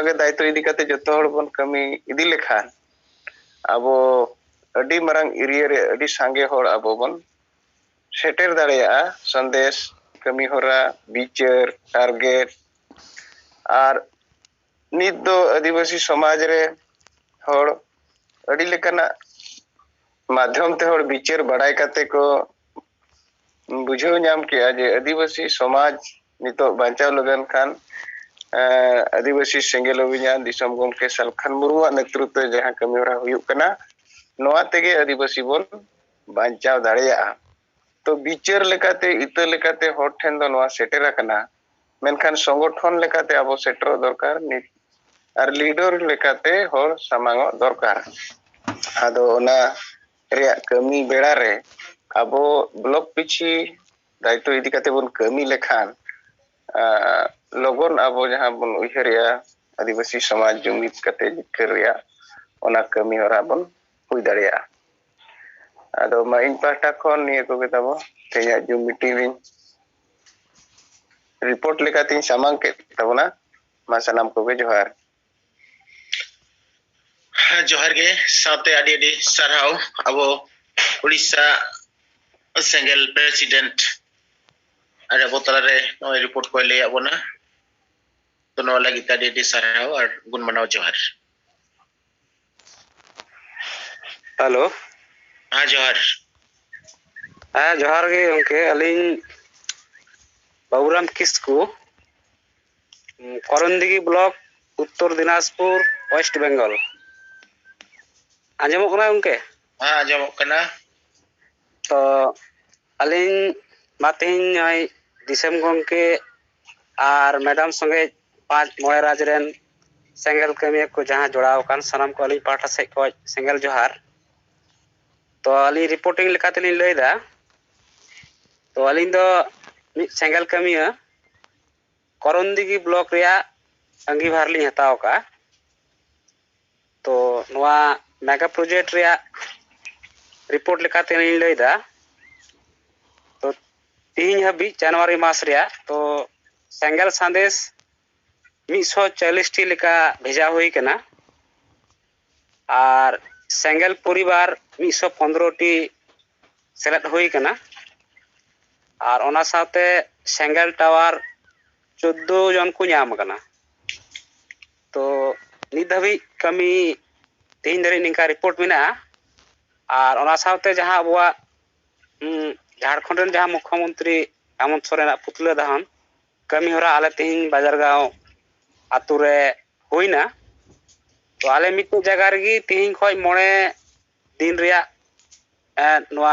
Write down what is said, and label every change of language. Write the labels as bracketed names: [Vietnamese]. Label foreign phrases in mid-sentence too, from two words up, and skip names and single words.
[Santali] के दायित्व इदी कते जतो हड़ बन कमी इदी लेखान अबो अडी मरंग एरिया रे अडी सांगे हड़ अबो बन सेटेर दाड़िया संदेश कमी होरा विचार टारगेट और नित दो आदिवासी समाज रे हड़ अडी लेकाना माध्यम ते हड़ विचार बड़ाई कते को बुझो नाम किया जे आदिवासी समाज नितो बांचाव लगन खान आदिवासी सेंगेल अभियान दिसम गमके सलखन मुरुआ नेतृत्व जहां कमी होरा हुयुक कना नोआ तेगे आदिवासी बोन बांचाव दाड़िया तो विचार लेकाते इत लेकाते हर ठेन दो नोआ सेटेरा कना मेनखान संगठन लेकाते आबो सेटर दरकार नि और लीडर लेकाते हर सामांग दरकार आदो ओना रे कमी बेड़ा रे अबो ब्लॉक पिछि दायित्व इदी कते बन कमी लेखान लोगन अबो जहां बन उहरिया आदिवासी समाज जुमित कते जिकरिया ओना कमी होरा बन हुई दाड़िया आदो मा इन पाटा खन निये को गताबो तेया [English] Zoom meeting report [Santali] लेकाती सामांग के तबना मा सनाम को जोहार जोहार गे साथे आडी आडी सरहाव अबो उड़ीसा सेंगेल प्रेसिडेंट अरे बोतला रे नो रिपोर्ट को ले आबोना तो नो लगी आडी आडी सरहाव और गुण मनाव जोहार हेलो हां जोहार जोहार गे उनके अलिन बाबूराम किस्कू करंदगी ब्लॉक उत्तर दिनाजपुर वेस्ट बंगाल आंजमो कना उनके हां आंजमो कना तो अलिन मातेन दिसम गमके और मैडम संगे 5 मोय राज रेन सेंगेल कमी को जहां जोड़ाव कान सनाम को अलिन पाठा से को सेंगेल जोहार तो अली रिपोर्टिंग लेकाते लिन लैदा तो अलिन दो सेंगेल कमी करंदगी ब्लॉक रिया अंगीभार लिन हताव का तो नवा [English] mega project [Santali] रिया रिपोर्ट लेकाते लिन लैदा तो तीन हबी जनवरी मास रिया तो सेंगेल संदेश 140 टी लेका भेजा हुई कना और सेंगेल परिवार 115 टी सेलेक्ट हुई कना और ओना साथे सेंगेल टावर 14 जन को नाम कना तो नित धाबी कमी तीन धरी निका रिपोर्ट मिना और ओना साथे जहां अबवा झारखंड जहां मुख्यमंत्री हेमंत सोरेन [Hindi] पुतला दहन [Santali] कमी होरा आले तेहिं बाजारगांव आतु रे हुईना तो आले मिट्टू जगह रेगी तेहिं खोज 9 दिन रिया नोआ